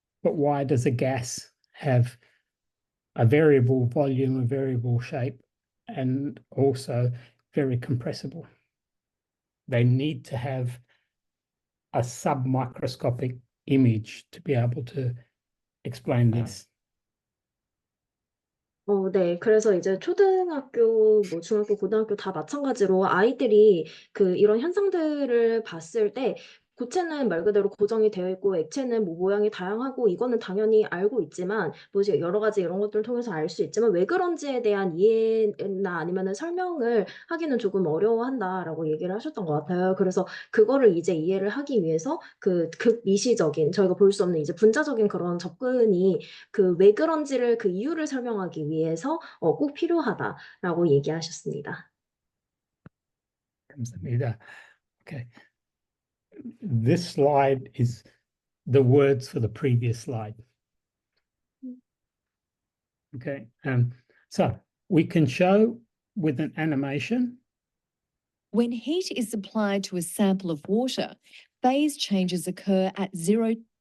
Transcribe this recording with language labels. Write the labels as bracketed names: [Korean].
[English] But why does a gas have a variable volume, a variable shape, and also very compressible? They need to have a submicroscopic image to be able to explain this. [Korean] 네. 그래서 이제 초등학교, 뭐 중학교, 고등학교 다 마찬가지로 아이들이 그 이런 현상들을 봤을 때 고체는 말 그대로 고정이 되어 있고 액체는 뭐 모양이 다양하고 이거는 당연히 알고 있지만 뭐 이제 여러 가지 이런 것들을 통해서 알 수 있지만 왜 그런지에 대한 이해나 아니면은 설명을 하기는 조금 어려워한다라고 얘기를 하셨던 것 같아요. 그래서 그거를 이제 이해를 하기 위해서 그 극미시적인 저희가 볼 수 없는 이제 분자적인 그런 접근이 그 왜 그런지를 그 이유를 설명하기 위해서 꼭 필요하다라고 얘기하셨습니다. 감사합니다. [English] Okay. This slide is the words for the previous slide. Okay. So we can show with an animation. When heat is applied to a sample of water, phase changes occur at 0.